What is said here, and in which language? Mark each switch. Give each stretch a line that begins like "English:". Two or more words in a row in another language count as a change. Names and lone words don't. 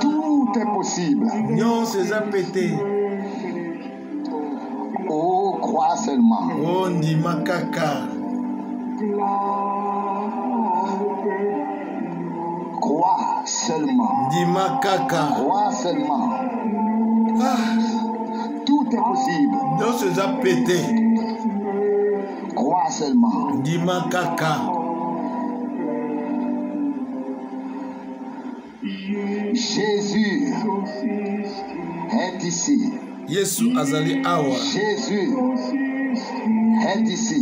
French: Tout est possible.
Lingala: nyonso eza pete
French: Oh, crois seulement.
Lingala: o ndima kaka
French: Crois seulement.
Lingala: ndima kaka
French: Crois seulement. Ah, Tout est possible.
Lingala: nyonso eza pete
French: Crois seulement.
Lingala: ndima kaka
French: Jésus est ici.
Lingala: yesu azali awa
French: Jésus est ici.